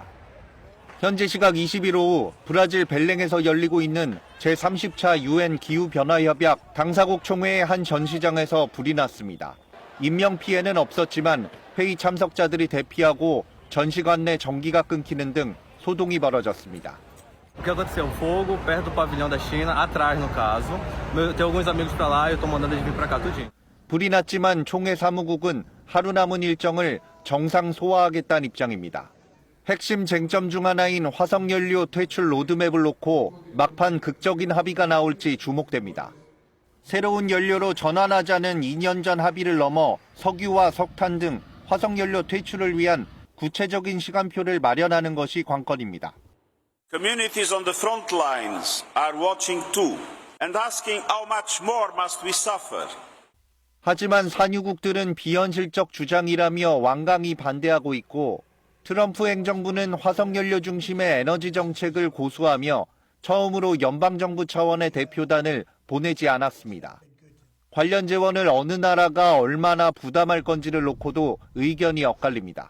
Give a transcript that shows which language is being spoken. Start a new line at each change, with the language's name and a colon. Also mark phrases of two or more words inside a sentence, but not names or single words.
Korean: 현지 시각 20일 오후 브라질 벨랭에서 열리고 있는 제30차 UN 기후변화협약 당사국 총회의 한 전시장에서 불이 났습니다. 인명피해는 없었지만 회의 참석자들이 대피하고 전시관 내 전기가 끊기는 등 소동이 벌어졌습니다.
Portuguese: O que aconteceu? Fogo perto do pavilhão da China, atrás no caso. Tem alguns amigos para lá e eu tô mandando eles vir para cá tudinho.
Korean: 불이 났지만 총회 사무국은 하루 남은 일정을 정상 소화하겠다는 입장입니다. 핵심 쟁점 중 하나인 화석연료 퇴출 로드맵을 놓고 막판 극적인 합의가 나올지 주목됩니다. 새로운 연료로 전환하자는 2년 전 합의를 넘어 석유와 석탄 등 화석연료 퇴출을 위한 구체적인 시간표를 마련하는 것이 관건입니다.
English: Communities on the front lines are watching too and asking how much more must we suffer.
Korean: 하지만 산유국들은 비현실적 주장이라며 완강히 반대하고 있고 트럼프 행정부는 화석연료 중심의 에너지 정책을 고수하며 처음으로 연방정부 차원의 대표단을 보내지 않았습니다. 관련 재원을 어느 나라가 얼마나 부담할 건지를 놓고도 의견이 엇갈립니다.